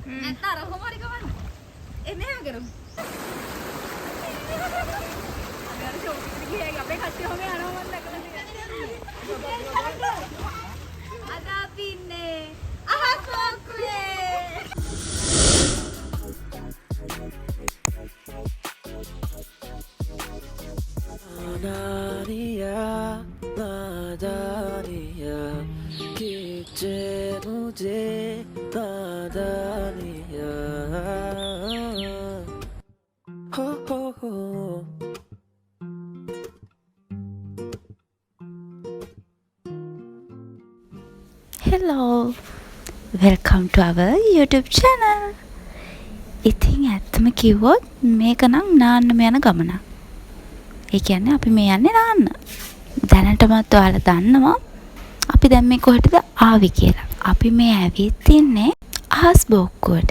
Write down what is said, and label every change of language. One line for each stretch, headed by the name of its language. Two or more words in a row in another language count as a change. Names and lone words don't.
Sinhala: නැත්නම් අර කොහොම හරි ගමන්න. එන්නේ කරමු. අර ෂොප් එකට ගියා අපේ කට්ටිය ඔහම යනවා මම දැකලා තියෙනවා. අද අපි ඉන්නේ අහසෝකුවේ. Nadia, Nadia, किचे मुझे Nadia, ho ho ho.
English: Hello, welcome to our YouTube channel.
Sinhala: ඉතින් ඇත්තම කිව්වොත් මේක නම් නාන්නම යන ගමනක්. ඒ කියන්නේ අපි මේ යන්නේ නාන්න. දැනටමත් ඔයාලා දන්නවා අපි දැන් මේ කොහෙටද ආවි කියලා. අපි මේ ඇවිත් ඉන්නේ අහස් බෝක්කුවට.